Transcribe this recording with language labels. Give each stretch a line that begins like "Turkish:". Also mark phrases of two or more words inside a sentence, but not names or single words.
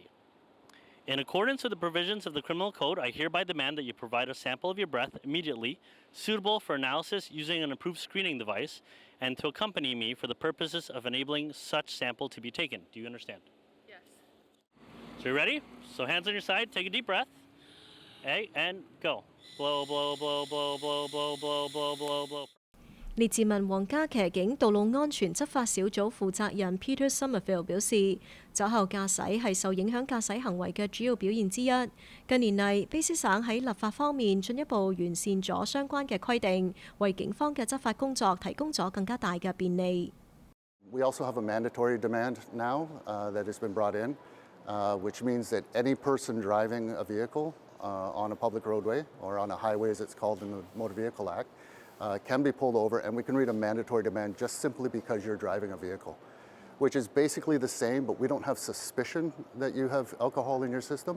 English: In accordance with the provisions of the Criminal Code, I hereby demand that you provide a sample of your breath immediately, suitable for analysis using an approved screening device, and to accompany me for the purposes of enabling such sample to be taken. Do you understand? Yes. So you ready? So hands on your side, take a deep breath. Okay, and go. Blow, blow, blow, blow, blow, blow, blow, blow, blow, blow.
Cantonese: 列治文皇家騎警道路安全執法小組負責人 Peter Somerville 表示，酒後駕駛係受影響駕駛行為嘅主要表現之一。近年嚟，卑詩省喺立法方面進一步完善咗相關嘅規定，為警方嘅執法工作提供咗更加大嘅便利。
English: We also have a mandatory demand now that has been brought in, which means that any person driving a vehicle on a public roadway or on a highway, as it's called in the Motor Vehicle Act, can be pulled over, and we can read a mandatory demand just simply because you're driving a vehicle, which is basically the same, but we don't have suspicion that you have alcohol in your system.